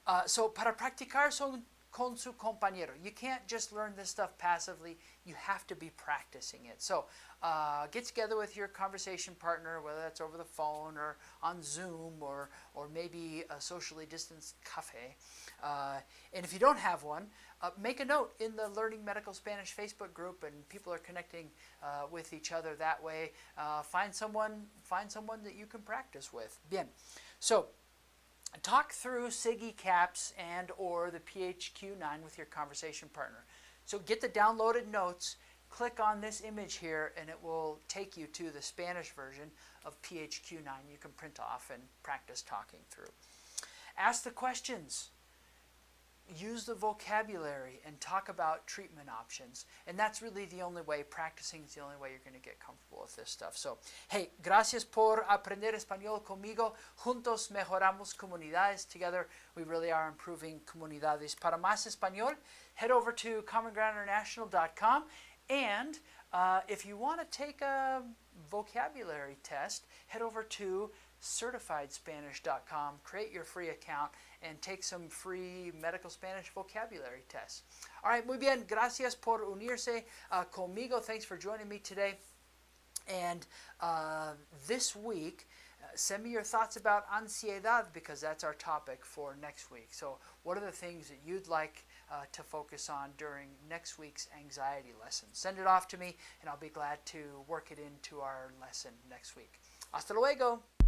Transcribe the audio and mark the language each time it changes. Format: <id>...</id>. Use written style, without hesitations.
<es>So para practicar con su compañero.</es> <en>You can't just learn this stuff passively. You have to be practicing it. So get together with your conversation partner, whether that's over the phone or on Zoom or maybe a socially distanced cafe. And if you don't have one, make a note in the Learning Medical Spanish Facebook group, and people are connecting with each other that way. Find someone that you can practice with. Bien. So talk through SIG E CAPS and or the PHQ-9 with your conversation partner. So get the downloaded notes, click on this image here, and it will take you to the Spanish version of PHQ-9 you can print off and practice talking through. Ask the questions. Use the vocabulary and talk about treatment options. And that's really the only way, practicing is the only way you're going to get comfortable with this stuff. So, hey,</en> <es>gracias por aprender español conmigo. Juntos mejoramos comunidades.</es> <en>Together, we really are improving comunidades.</en> <es>Para más español,</es> <en>head over to commongroundinternational.com And if you want to take a vocabulary test, head over to certifiedspanish.com, create your free account, and take some free medical Spanish vocabulary tests. All right,</en> <es>muy bien. Gracias por unirse conmigo.</es> <en>Thanks for joining me today. And this week, send me your thoughts about ansiedad, because that's our topic for next week. So what are the things that you'd like to focus on during next week's anxiety lesson? Send it off to me, and I'll be glad to work it into our lesson next week.</en> <es>Hasta luego!</es>